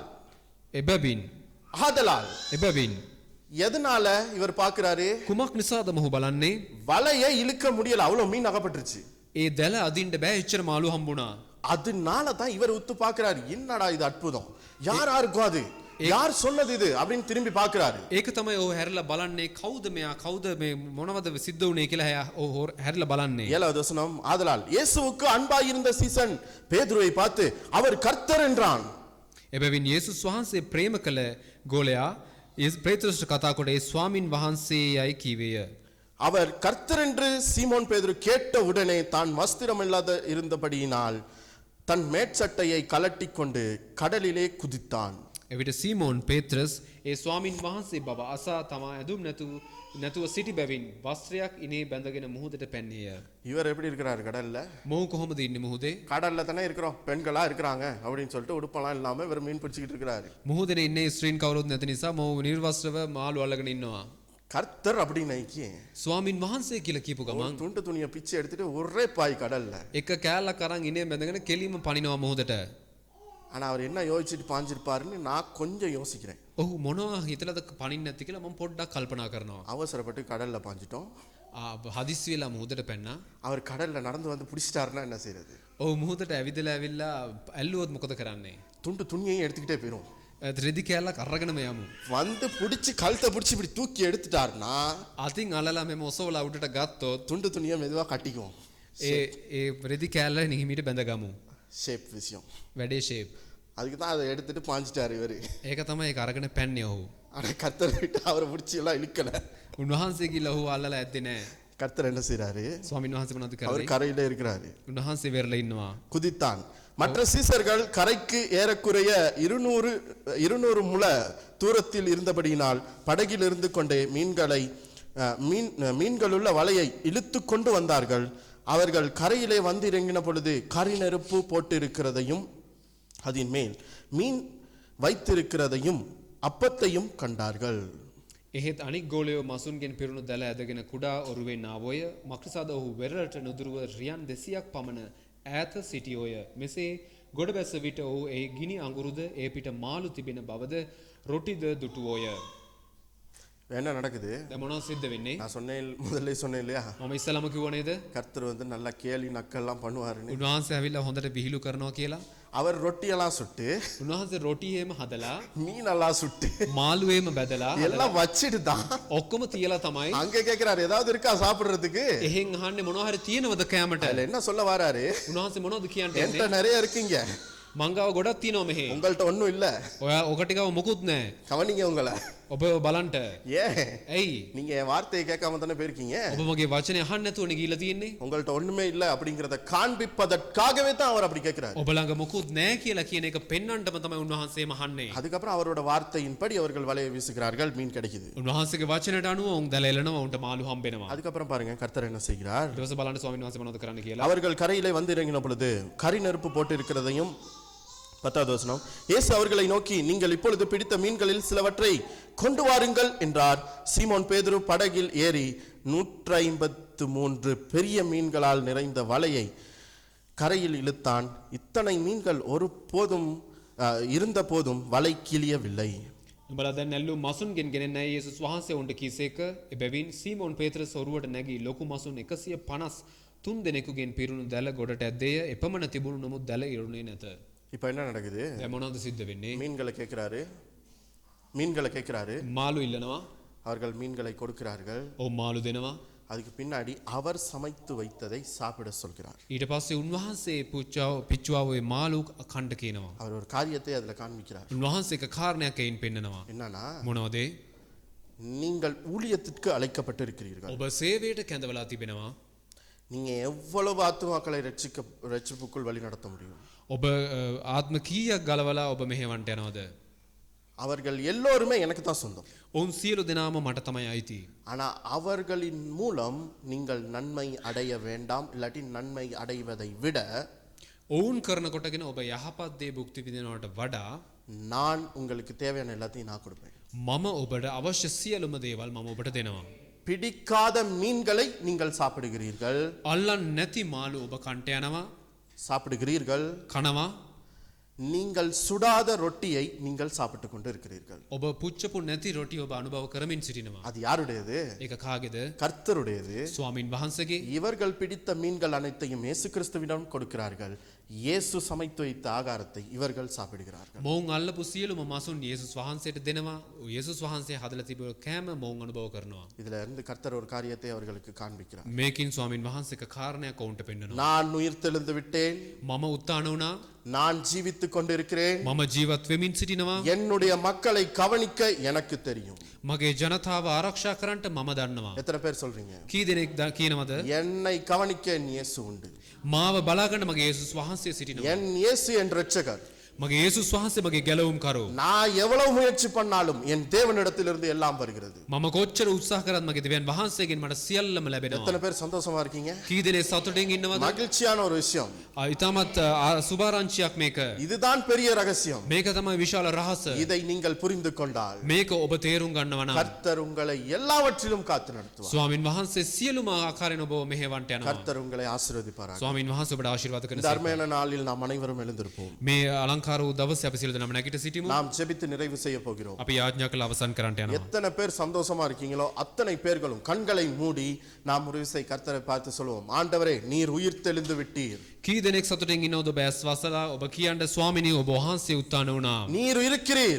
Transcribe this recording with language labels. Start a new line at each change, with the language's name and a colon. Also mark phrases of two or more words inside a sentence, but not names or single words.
Sinhala: එබැවින්
Tamil: ஆதலால்
Sinhala: එබැවින්
Tamil: எதனால இவர் பார்க்கிறாரு?
Sinhala: කුමක් නිසාද මොහු බලන්නේ?
Tamil: வலையை இழுக்க முடியல, அவ்வளவு மீன் அகப்பட்டுருச்சு.
Sinhala: ඒ දැල අදින්න බෑ, එච්චර මාළු හම්බුණා.
Tamil: அதனால தான் இவர் உத்து பார்க்கிறாரு, என்னடா இது அற்புதம், யாரா இருக்கும் அது, யார் சொன்னது இது அப்படின்னு திரும்பி பார்க்கிறாரு.
Sinhala: ඒක තමයි ඔහු හැරිලා බලන්නේ, කවුද මෙයා, කවුද මේ මොනවද සිද්ධ වුනේ කියලා ඔහු හැරිලා බලන්නේ.
Tamil: 7வது வசனம், ஆதலால் இயேசுவுக்கு அன்பாயிருந்த சீசன் பேதுருவை பார்த்து அவர் கர்த்தர் என்றான்.
Sinhala: එබැවින් යේසුස් වහන්සේ ප්‍රේම කළ ගෝලයා පේත්‍රස්ට කතා කොට ඒ ස්වාමින් වහන්සේයයි කීවේය.
Tamil: அவர் கர்த்தர் என்று சீமோன் பேதுரு கேட்ட உடனே தான் வஸ்திரம் இல்லாத இருந்தபடியினால் தன் மேற்சட்டையை கலட்டி கொண்டு கடலிலே குதித்தான்.
Sinhala: එවිට සීමෝන් පේත්‍රස් ඒ ස්වාමින් වහන්සේ බව අසා තමා ඇඳුම් නැතුව සිටි බැවින් වස්ත්‍රයක් ඉනේ බැඳගෙන මුහුදට පැන්නේය.
Tamil: இவர் எப்படி இருக்கிறாரு கடல்ல?
Sinhala: මොහු කොහොමද ඉන්නේ මුහුදේ?
Tamil: கடல்ல தானே இருக்கிறோம், பெண்களா இருக்கிறாங்க அப்படின்னு சொல்லிட்டு உடுப்பெல்லாம் இல்லாம இவர் மீன் பிடிச்சிக்கிட்டு இருக்கிறாரு.
Sinhala: මුහුදේ ඉන්නේ ස්ත්‍රීන් කවුරුත් නැති නිසා මොහු නිර්වස්ත්‍රව මාළු අල්ලගෙන ඉන්නවා.
Tamil: கர்த்தர் அப்படின்னு நைக்கி
Sinhala: ස්වාමින් වහන්සේ කියලා කියපු ගමන්
Tamil: துண்டு துணியை பிச்சை எடுத்துட்டு ஒரே பாய் கடல்ல
Sinhala: එක කෑල්ලක් අරන් ඉනේ බැඳගෙන කෙලින්ම පනිනවා මුහුදට.
Tamil: ஆனா அவர் என்ன யோசிச்சுட்டு பாஞ்சிருப்பாருன்னு நான் கொஞ்சம் யோசிக்கிறேன்.
Sinhala: ඔහු මොනවා හිතලාද පනින්න නැති කියලා මම පොඩ්ඩක් කල්පනා කරනවා.
Tamil: அவசரப்பட்டு கடல்ல பாஞ்சிட்டோம்.
Sinhala: හදිස්සි වෙලා මුහුදට පැන්නා.
Tamil: அவர் கடல்ல நடந்து வந்து பிடிச்சிட்டாருன்னா என்ன செய்யறது?
Sinhala: ඔහු මුහුදට ඇවිදලා ඇවිල්ලා ඇල්ලුවොත් මොකද කරන්නේ?
Tamil: துண்டு துணியையும் எடுத்துக்கிட்டே போயிரும்.
Sinhala: රෙදි කෑල්ලක් අරගෙනම යමු.
Tamil: வந்து பிடிச்சி கழுத்தை பிடிச்சி இப்படி தூக்கி எடுத்துட்டாருன்னா
Sinhala: අතින් අල්ලලා මෙම ඔසවලා උඩට ගත්තොත්
Tamil: துண்டு துணியை மெதுவா கட்டிக்குவோம்.
Sinhala: ඒ රෙදි කෑල්ල නිහිමිට බැඳගමු.
Tamil: ஷேப் விஷயம்.
Sinhala: වැඩේ ෂේප්.
Tamil: அதுக்கு தான் அதை எடுத்துட்டு பாஞ்சிட்டாரு இவரு.
Sinhala: ඒක තමයි ඒක අරගෙන පැන්නේ ඔහු.
Tamil: ஆனா கர்த்தர் விட்டு அவரை பிடிச்சி எல்லாம் இழுக்கல.
Sinhala: උන්වහන්සේ කියලා ඔහු අල්ලලා ඇද්දේ නැහැ.
Tamil: கர்த்தர் என்ன செய்றாரு?
Sinhala: ස්වාමීන් වහන්සේ මොනවද
Tamil: அவர்
Sinhala: කරන්නේ?
Tamil: கரையில இருக்கிறாரு.
Sinhala: උන්වහන්සේ වෙරළ ඉන්නවා.
Tamil: குதித்தான். மற்ற சீசர்கள் கரைக்கு ஏறக்குறைய 200 முழ தூரத்தில் இருந்தபடியினால் படகில் இருந்து கொண்டே மீன்களுள்ள வலையை இழுத்து கொண்டு வந்தார்கள். அவர்கள் கரையிலே வந்து இறங்கின பொழுது கரி நெருப்பு போட்டு இருக்கிறதையும் அதன் மேல் மீன் வைத்திருக்கிறதையும் அப்பத்தையும் கண்டார்கள்.
Sinhala: එහෙත් අනික් ගෝලයෝ මසුන්ගෙන් පිරුණු දැල ඇදගෙන කුඩා ඔරුවෙන් ආවෝය. මක්නිසාද ඔහු වෙරළට නුදුරුව රියන් 200ක් පමණ ඈත සිටියෝය. මෙසේ ගොඩ බැස්ස විට ඔහු ඒ ගිනි අඟුරුද ඒ පිට මාළු තිබෙන බවද රොටිද දුටුවෝය.
Tamil: என்ன நடக்குது?
Sinhala: දැන් මොනවද සිද්ධ වෙන්නේ?
Tamil: நான் சொன்னேன், முதல்ல சொன்னேன் இல்லையா,
Sinhala: මම ඉස්සලම කිව්ව නේද?
Tamil: கர்த்தர் வந்து நல்லா கேலி நக்கல்லாம் பண்ணுவாருன்னு.
Sinhala: උන්වහන්සේ ඇවිල්ලා හොඳට විහිළු කරනවා කියලා.
Tamil: அவர் ரொட்டியெல்லாம் சுட்டு
Sinhala: උන්වහන්සේ රොටියේම හදලා
Tamil: மீனெல்லாம் சுட்டு
Sinhala: මාළුවේම බැදලා
Tamil: எல்லாம் வச்சிட்டு தான்
Sinhala: ඔක්කොම තියලා තමයි
Tamil: அங்க கேக்குறாரு, ஏதாவது இருக்கா சாப்பிடுறதுக்கு?
Sinhala: එහෙන් අහන්නේ මොනවා හරි තියෙනවද කැමට?
Tamil: அதுல என்ன சொல்ல வராரு?
Sinhala: උන්වහන්සේ මොනවද කියන්න
Tamil: என்கிட்ட
Sinhala: යන්නේ?
Tamil: நிறைய இருக்குங்க,
Sinhala: මං ගාව ගොඩක් තියෙනවා මෙහෙ.
Tamil: உங்கள்ட்ட ஒண்ணும் இல்ல,
Sinhala: ඔයා ඔකට ගාව මොකුත් නැහැ.
Tamil: கவனிங்க உங்களை.
Sinhala: ඔබ බලන්ට
Tamil: ஏன்
Sinhala: ඇයි
Tamil: நீங்க என் வார்த்தையை கேட்காம தானே போயிருக்கீங்க
Sinhala: ඔබ මගේ වචනය අහන්න නැතුවනේ ගිහිල්ලා තියෙන්නේ
Tamil: உங்கள்ட்ட ஒண்ணுமே இல்ல அப்படிங்கறத காண்பிப்பதற்காகவே தான் அவர் அப்படி கேட்கிறார்
Sinhala: ඔබ ළඟ මොකුත් නැහැ කියලා කියන එක පෙන්වන්නටම තමයි උන්වහන්සේම අහන්නේ
Tamil: அதுக்கப்புறம் அவரோட வார்த்தையின்படி அவர்கள் வலையை வீசுகிறார்கள் மீன் கிடைக்குது
Sinhala: උන්වහන්සේගේ වචනයට අනුව උන් දැල එලනවා උන්ට මාළු හම්බෙනවා
Tamil: அதுக்கப்புறம் பாருங்க கர்த்தர் என்ன செய்கிறார்
Sinhala: ඊට පස්සේ බලන්න ස්වාමීන් වහන්සේ මොනවද කරන්න කියලා
Tamil: அவர்கள் கரையிலே வந்து இறங்கின பொழுது கரி நெருப்பு போட்டு இருக்கிறதையும் 10வது வசனம் இயேசு அவர்களை நோக்கி நீங்கள் இப்பொழுது பிடித்த மீன்களில் சிலவற்றை கொண்டு வாருங்கள் என்றார் சீமோன் பேதுரு படகில் ஏறி 153 பெரிய மீன்களால் நிறைந்த வலையை கரையில் இழுத்தான் இத்தனை மீன்கள் ஒருபோதும் இருந்த போதும் வலை கிழியவில்லை
Sinhala: උඹලා දැන් නැල්ලු මසුන්ගෙන් ගෙනෙන්නේ යේසුස් වහන්සේ උන්ට කීසේක එබැවින් සීමෝන් පේත්‍රස් ඔරුවට නැගී ලොකු මසුන් 153 දෙනෙකුගෙන් පිරුණු දැල ගොඩට ඇද්දේය එපමණ තිබුණු නමුත් දැල ඉරුණේ නැත
Tamil: இப்போ என்ன நடக்குது
Sinhala: දැන් මොනවද සිද්ධ වෙන්නේ
Tamil: மீன்களை கேட்கிறாரு
Sinhala: මාළු ඉල්ලනවා
Tamil: அவர்கள் மீன்களை கொடுக்கிறார்கள்
Sinhala: ඔව් මාළු දෙනවා
Tamil: அதுக்கு பின்னாடி அவர் சமைத்து வைத்ததை சாப்பிட சொல்கிறார்
Sinhala: ඊට පස්සේ උන්වහන්සේ පිච්චුවාවේ මාළු කණ්ඩ කියනවා
Tamil: அவர் ஒரு காரியத்தை அதுல காண்பிக்கிறார்
Sinhala: උන්වහන්සේ එක කාරණයක් එයින් පෙන්නනවා
Tamil: என்னன்னா
Sinhala: මොනවද
Tamil: நீங்கள் ஊழியத்திற்கு அழைக்கப்பட்டு இருக்கிறீர்கள்
Sinhala: ඔබ සේවයට කැඳවලා තිබෙනවා
Tamil: நீங்க எவ்வளவு ஆத்துமாக்களை ரட்சிப்புக்குள் வழி நடத்த முடியும்
Sinhala: ඔබ ආත්ම කීයක් ගලවලා ඔබ මෙහෙවන්ට යනවද
Tamil: அவர்கள் எல்லோருமே எனக்கு தான் சொந்தம்
Sinhala: ඔවුන් සියලු දෙනාම මට තමයි අයිති
Tamil: ஆனா அவர்களின் மூலம் நீங்கள் நன்மை அடைய வேண்டாம் இல்லாட்டி நன்மை அடைவதை விட
Sinhala: ඔවුන් කරන කොටගෙන ඔබ යහපත් දේ භුක්ති විඳිනවට වඩා
Tamil: நான் உங்களுக்கு தேவையான எல்லாத்தையும் நான் கொடுப்பேன்
Sinhala: මම ඔබට අවශ්‍ය සියලුම දේවල් මම ඔබට දෙනවා
Tamil: பிடிக்காத மீன்களை நீங்கள் சாப்பிடுகிறீர்கள்
Sinhala: අල්ලන් නැති මාළු ඔබ කන්ට යනවා
Tamil: சாப்பிடுகிறீர்கள்
Sinhala: කනවා
Tamil: நீங்கள் சுடாத ரொட்டியை நீங்கள் சாப்பிட்டு கொண்டு இருக்கிறீர்கள்
Sinhala: ඔබ පුච්චපු නැති රොටි ඔබ අනුභව කරමින් සිටිනවා
Tamil: அது யாருடையது
Sinhala: ඒක කාගේද
Tamil: கர்த்தருடையது
Sinhala: ස්වාමින් වහන්සේගේ
Tamil: இவர்கள் பிடித்த மீன்கள் அனைத்தையும் இயேசு கிறிஸ்துவிடம் கொடுக்கிறார்கள் இயேசு சமைத்து வைத்த ஆகாரத்தை இவர்கள் சாப்பிடுகிறார்கள்
Sinhala: මොවුන් අල්ලපු සියලුම මසුන් යේසුස් වහන්සේට දෙනවා යේසුස් වහන්සේ හදලා තිබු කෑම මොවුන් අනුභව කරනවා
Tamil: இதுல இருந்து கர்த்தர் ஒரு காரியத்தை அவர்களுக்கு காண்பிக்கிறார்
Sinhala: මේකින් ස්වාමින් වහන්සේ එක කාරණයක් ඔවුන්ට පෙන්නනවා
Tamil: நான் உயிர்த்தெழுந்து விட்டேன்
Sinhala: මම උත්තාන වුණා
Tamil: நான் ஜீவித்துக் கொண்டிருக்கிறேன்
Sinhala: මම ජීවත් වෙමින් සිටිනවා
Tamil: என்னுடைய மக்களை கவனிக்க எனக்கு தெரியும்
Sinhala: මගේ ජනතාව ආරක්ෂා කරන්නට මම දන්නවා
Tamil: எத்தனை பேர் சொல்றீங்க
Sinhala: කී දෙනෙක් කියනවද
Tamil: என்னை கவனிக்க என் இயேசு உண்டு
Sinhala: මාව බලාගන්න මගේ යේසුස් වහන්සේ සිටිනවා
Tamil: என் இயேசு என் இரட்சகர்
Sinhala: මගේ යේසුස් වහන්සේ මගේ ගැලවුම් කරෝ
Tamil: நான் எவ்வளவு முயற்சி பண்ணாலும் என் தேவனிடத்திலிருந்து எல்லாம் வருகிறது
Sinhala: මම කොච්චර උත්සාහ කරත් මගේ දෙවියන් වහන්සේගෙන් මට සියල්ලම ලැබෙනවා
Tamil: எத்தனை பேர் சந்தோஷமா இருக்கீங்க
Sinhala: කී දෙනෙක් සතුටින් ඉන්නවද
Tamil: மகிழ்ச்சியான ஒரு விஷயம்
Sinhala: ඉතාමත් සුභාරංචියක් මේක
Tamil: இதுதான் பெரிய ரகசியம்
Sinhala: මේක තමයි විශාල රහස
Tamil: இதை நீங்கள் புரிந்து கொண்டால்
Sinhala: මේක ඔබ තේරුම් ගන්නවා නම්
Tamil: கர்த்தர் உங்களை எல்லாவற்றிலும் காத்து நடத்துவார்
Sinhala: ස්වාමින් වහන්සේ සියලුම ආකාරයෙන් ඔබව මෙහෙවන්ට යනවා
Tamil: கர்த்தர் உங்களை ஆசீர்வதிப்பாராக
Sinhala: ස්වාමින් වහන්සේ ඔබට ආශිර්වාද
Tamil: இந்த
Sinhala: කරනවා
Tamil: அருமையான நாளில் நாம் அனைவரும் எழுந்திருப்போம்
Sinhala: මේ අලංකාර වූ දවසේ අපි සියලු දෙනාම නැගිට සිටිමු
Tamil: நாம் ஜெபித்து நிறைவு செய்ய போகிறோம்
Sinhala: අපි යාඥා කළ අවසන් කරන්නට යනවා
Tamil: எத்தனை பேர் சந்தோஷமா இருக்கீங்களோ அத்தனை பேர்களும் கண்களை மூடி நாம் ஒரு விசை கர்த்தரை பார்த்து சொல்லுவோம் ஆண்டவரே நீர் உயிர் தெளிந்து விட்டீர்
Sinhala: කී දෙනෙක් සතුටින් ඉන්නවද ඔබ ඇස් වසලා ඔබ කියන්න ස්වාමිනී ඔබ වහන්සේ උත්තාන වුණා
Tamil: நீர் இருக்கிறீர்